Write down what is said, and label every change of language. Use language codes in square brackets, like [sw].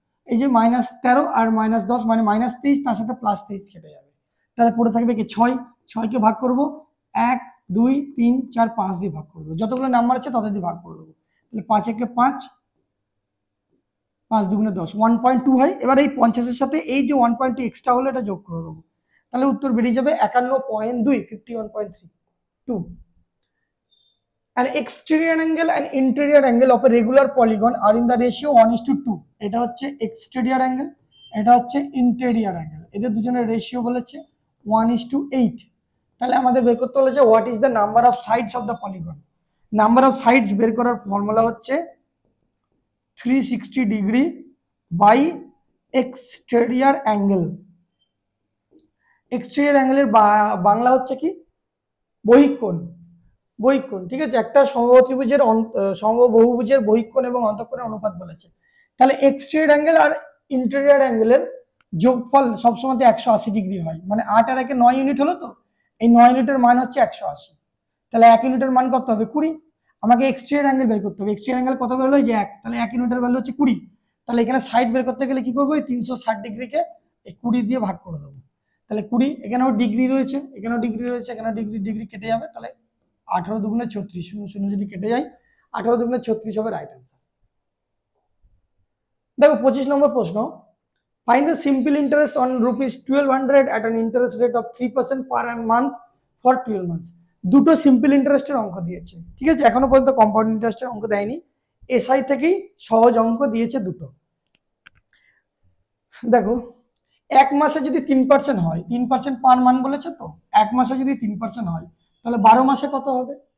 [bn] এই যে -13 আর -10 মানে -23, তার সাথে +23 কেটে যাবে, তাহলে পড়ে থাকবে কি 6, 6কে ভাগ করব 1, 2, 3, 4, 5 দিয়ে ভাগ করবো, যতগুলো নাম্বার আছে তত দিয়ে ভাগ করে দেবো, তাহলে 5 একে 5, 5 দুগুণে 10, 1.2 হয়। এবার এই 50-এর সাথে এই যে 1.2 এক্সট্রা হলো, এটা যোগ করে দেবো, তাহলে উত্তর বেরিয়ে যাবে 51.2, 51.32। [en] An exterior angle and interior angle of a regular polygon are in the ratio 1:2, [bn] এটা হচ্ছে exterior angle, এটা হচ্ছে interior angle, এদের দুজনের রেশিও বলেছে 1:8। তাহলে আমাদের বের করতে বলেছে [en] What is the number of sides of the polygon. [bn] Number of sides বের করার ফর্মুলা হচ্ছে 360 degree by exterior angle. Exterior অ্যাঙ্গেলের Bangla হচ্ছে কি বহিঃকোণ। বহিঃকোণ, ঠিক আছে। একটা সমবাহুভুজের বহিঃকোণ এবং অন্তঃকোণের অনুপাত বলেছে। তাহলে এক্সটেরিয়র অ্যাঙ্গেল আর ইন্টেরিয়র অ্যাঙ্গেলের যোগফল সবসময় 180 ডিগ্রি হয়, মানে 8 আর 9 ইউনিট হলো। তো এই 9 ইউনিটের মান হচ্ছে 180। তাহলে 1 ইউনিটের মান কত হবে? 20। আমাকে এক্সটেরিয়র অ্যাঙ্গেল বের করতে হবে। এক্সটেরিয়র অ্যাঙ্গেল কত বের হলো? যে 1। তাহলে 1 ইউনিটের ভ্যালু হচ্ছে 20। তাহলে এখানে সাইড বের করতে গেলে কি করবো? 360 ডিগ্রিকে 20 দিয়ে ভাগ করে দেবো। তাহলে 20, এখানেও ডিগ্রি রয়েছে, এখানেও ডিগ্রি রয়েছে, এখানে ডিগ্রি ডিগ্রি কেটে যাবে। তাহলে 18 দুগুণে 36, 0 0 যদি কেটে যায় 18 দুগুণে 36 হবে রাইট অ্যান্সার। দেখো 25 নম্বর প্রশ্ন, [en] Find the simple interest on ₹1200 at an interest rate of 3% per month for 12 months। [bn] দুটো সিম্পল ইন্টারেস্টের অঙ্ক দিয়েছে, ঠিক আছে। এখনো পর্যন্ত কম্পাউন্ড ইন্টারেস্টের অঙ্ক দেয়নি। এসআই থেকেই সহজ অঙ্ক দিয়েছে দুটো। দেখো এক মাসে যদি 3% হয়, 3% পার মান বলেছে, তো এক মাসে যদি 3% হয় তাহলে 12 মাসে কত হবে?